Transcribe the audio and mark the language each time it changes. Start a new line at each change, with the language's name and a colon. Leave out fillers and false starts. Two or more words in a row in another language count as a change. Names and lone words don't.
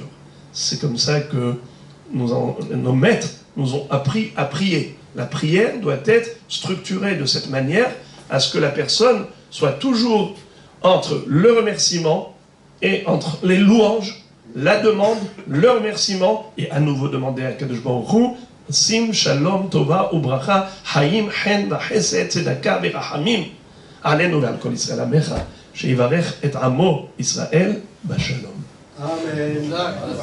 French: C'est comme ça que nos maîtres nous ont appris à prier. La prière doit être structurée de cette manière à ce que la personne soit toujours entre le remerciement et entre les louanges, la demande, le remerciement, et à nouveau demander à
Hebrew: קדוש ברוך הוא שים שלום, טובה וברכה, חיים, חן וחסד, צדקה ורחמים עלינו ועל כל ישראל עמך, שיברך את עמו ישראל בשלום. אמן.